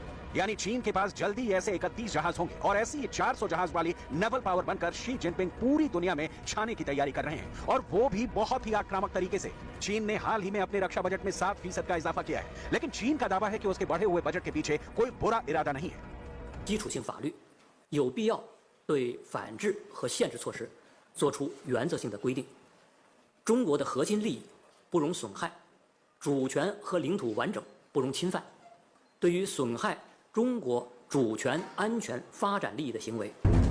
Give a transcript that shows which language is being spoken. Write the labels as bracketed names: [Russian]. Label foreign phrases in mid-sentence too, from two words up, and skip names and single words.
[Hindi] यानी चीन के पास जल्दी ऐसे 31 जहाज होंगे और ऐसी 400 जहाज वाली [English] naval power [Hindi] बनकर शी जिनपिंग पूरी दुनिया में छाने की तैयारी कर रहे हैं, और वो भी बहुत ही आक्रामक तरीके से। चीन ने हाल ही में अपने रक्षा बजट में 7% का इजाफा किया है, लेकिन चीन का दावा है कि उसके बढ़े हुए बजट के पीछे कोई बुरा इरादा नहीं है। [Chinese] 基础性法律有必要对反制和限制措施做出原则性的规定。中国的核心利益不容损害，主权和领土完整不容侵犯。对于损害中国主权、安全、发展利益的行为，